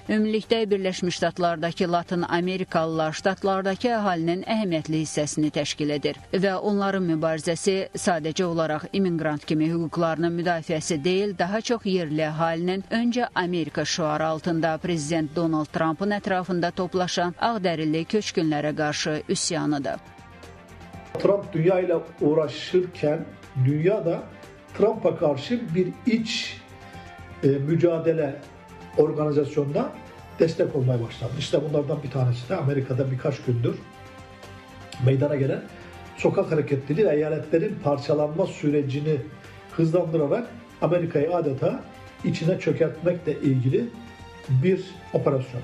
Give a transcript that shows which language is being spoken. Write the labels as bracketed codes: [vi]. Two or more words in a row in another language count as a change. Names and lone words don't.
[az] Ümumilikdə Birləşmiş Ştatlardakı Latin Amerikalılar ştatlardakı əhalinin əhəmiyyətli hissəsini təşkil edir və onların mübarizəsi sadəcə olaraq immiqrant kimi hüquqlarının müdafiəsi deyil, daha çox yerli əhalinin öncə Amerika şüarı altında Prezident Donald Trump'ın ətrafında toplaşan ağdərili köçkünlərə qarşı üsyanıdır. [tr] Trump dünya ile uğraşırken dünya da Trump'a karşı bir iç mücadele organizasyonuna destek olmaya başladı. İşte bunlardan bir tanesi de Amerika'da birkaç gündür meydana gelen sokak hareketliliği ve eyaletlerin parçalanma sürecini hızlandırarak Amerika'yı adeta içine çökertmekle ilgili bir operasyon.